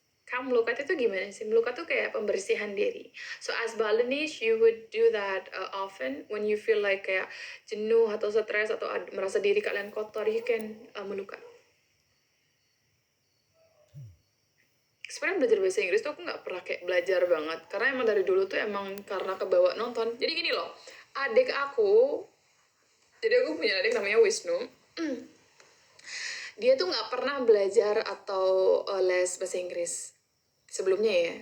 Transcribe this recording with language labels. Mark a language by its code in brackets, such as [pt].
[id] Kamu melukat itu gimana sih? Melukat tuh kayak pembersihan diri. [en] So as Balinese, you would do that often when you feel like [id] kayak jenuh atau stres atau merasa diri kalian kotor, [en] you can melukat. [id] Sebenarnya belajar bahasa Inggris tuh aku nggak pernah kayak belajar banget, karena emang dari dulu tuh emang karena kebawa nonton. Jadi gini loh, adik aku, jadi aku punya adik namanya Wisnu. Dia tuh nggak pernah belajar atau les bahasa Inggris sebelumnya ya.